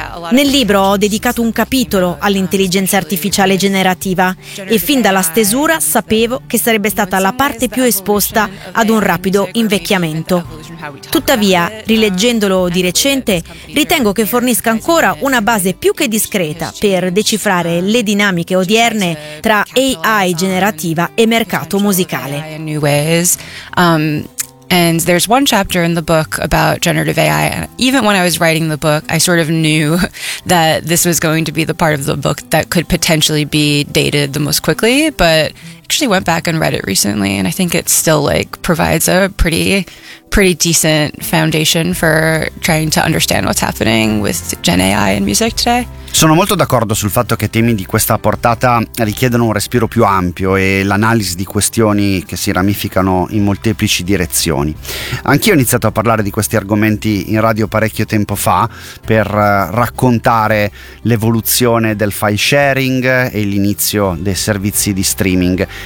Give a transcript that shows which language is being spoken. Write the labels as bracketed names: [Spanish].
[Italian] Nel libro ho dedicato un capitolo all'intelligenza artificiale generativa e fin dalla stesura sapevo che sarebbe stata la parte più esposta ad un rapido invecchiamento. Tuttavia, rileggendolo di recente, ritengo che fornisca ancora una base più che discreta per decifrare le dinamiche odierne tra AI generativa e mercato musicale. [English] And there's one chapter in the book about generative AI. Even when I was writing the book, I sort of knew that this was going to be the part of the book that could potentially be dated the most quickly, but actually went back and read it recently, and I think it still like provides a pretty decent foundation for trying to understand what's happening with Gen AI in music today. [Italian] Sono molto d'accordo sul fatto che temi di questa portata richiedono un respiro più ampio e l'analisi di questioni che si ramificano in molteplici direzioni. Anch'io ho iniziato a parlare di questi argomenti in radio parecchio tempo fa per raccontare l'evoluzione del file sharing e l'inizio dei servizi di streaming.